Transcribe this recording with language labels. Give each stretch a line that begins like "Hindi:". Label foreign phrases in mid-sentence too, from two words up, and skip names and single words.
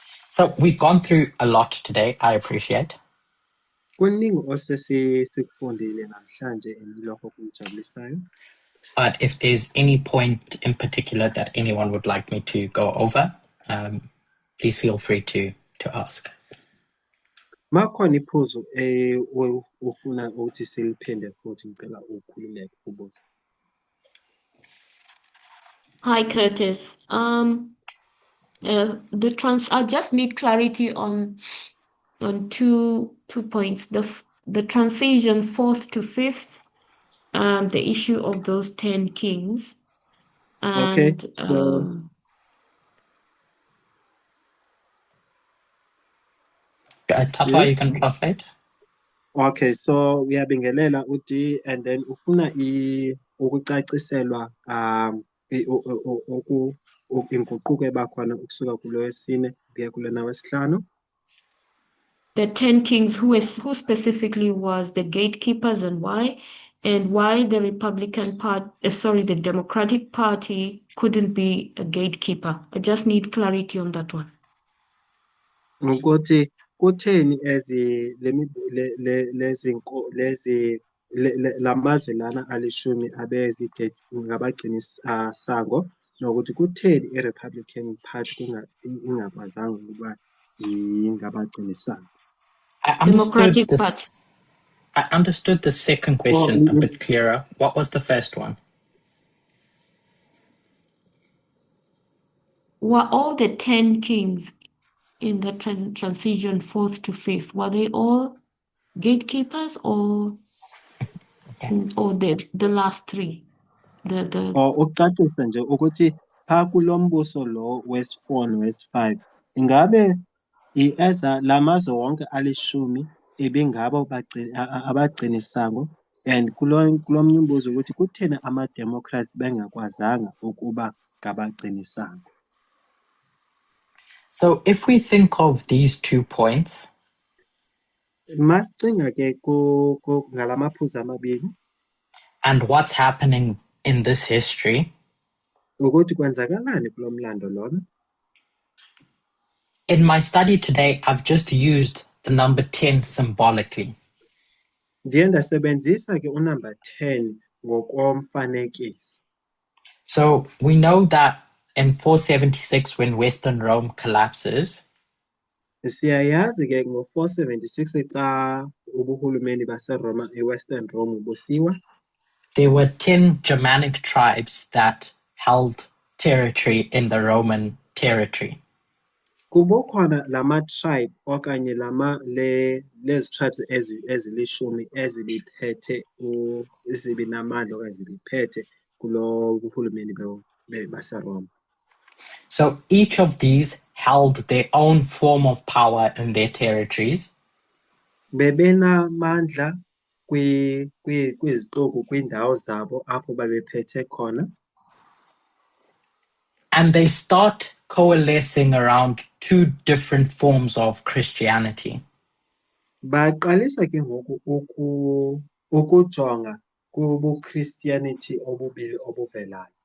English: So we've gone through a lot today, I appreciate.
Zulu: Kuningi sikufundile namhlanje lokho kungijabulisayo.
English: But if there's any point in particular that anyone would like me to go over, please feel free to ask.
Zulu: Makhona iphuzu ufuna ukuthi siliphinde futhi ngicela ukhululeke ubuze.
English: Hi, Curtis. I just need clarity on two points. The transition fourth to fifth, the issue of those 10 kings, and Okay, so Tata, you can translate. okay, so
Zulu: uyabingelela uD and then ufuna ukucaciselwa inguquko ebakhona ukusuka kulo wesine kuya kulona wesihlanu.
English: the 10 kings, who specifically was the gatekeepers and why the the Democratic Party couldn't be a gatekeeper. I just need clarity on that one.
Zulu: Ukuthi kutheni lamazwe lana alishumi ngabagcini sango nokuthi kutheni i-Republican Party ingakwazanga ukuba ingabagcini sango.
English: I understood the second question a bit clearer. What was the first one? Were all the 10 kings in the transition fourth to fifth, were they all gatekeepers or the last three?
Zulu: Ukucacisa nje ukuthi pha kulo mbuso lo wesi-4 nowesi-5 ingabe lamazwe wonke alishumi ebengabo abagcini sango and kulo mnye umbuzo ukuthi kutheni ama-Democrats bengakwazanga ukuba ngabagcini sango.
English: So if we think of these 2 points,
Xhosa: masicinga ke ngalamaphuzu amabili
English: and what's happening in this history,
Zulu: ukuthi kwenzakalani kulo mlando lona.
English: In my study today, I've just used the number 10 symbolically.
Xhosa: Ndiye ndasebenzisa ke unumber 10 ngokomfanekiso.
English: So we know that in 476, when Western Rome collapses,
Xhosa: siyayazi ke ngo-476 xa ubuhulumeni baseRoma eWestern Rome busiwa,
English: there were 10 Germanic tribes that held territory in the Roman territory.
Xhosa: Kubokhona lama-tribe okanye lezi tribes ezilishumi ezibiphethe ezibinamandla okanye zibiphethe kulo buhulumeni baseRoma.
English: So each of these held their own form of power in their territories.
Xhosa: Bebenamandla kwizixuku kwindawo zabo apho babephethe khona.
English: And they start coalescing around 2 different forms of Christianity.
Xhosa: Baqalisa ke ngoku ukujonga kubuChristianity obubili obuvelayo.